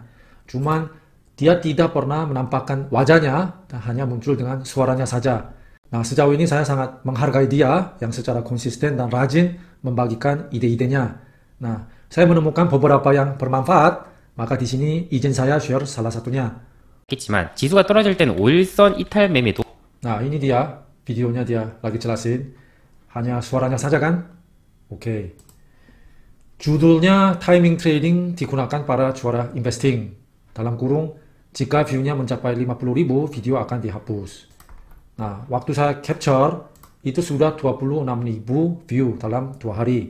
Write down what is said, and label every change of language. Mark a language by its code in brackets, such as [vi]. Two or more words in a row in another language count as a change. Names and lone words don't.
[id] Cuman dia tidak pernah menampakkan wajahnya, dan hanya muncul dengan suaranya saja. Nah, sejauh ini saya sangat menghargai dia yang secara konsisten dan rajin membagikan ide-idenya. Nah, saya menemukan beberapa yang bermanfaat, maka di sini izin saya share salah satunya. [ko] 있겠지만 지수가 떨어질 땐 5일선 이탈 매매도. [id] Nah, ini dia videonya, dia lagi jelasin. Hanya suaranya saja kan? Oke. Judulnya Timing Trading digunakan para juara investing. Dalam kurung, jika view-nya mencapai 50.000, video akan dihapus. Nah, waktu saya capture, itu sudah 26.000 view dalam 2 hari.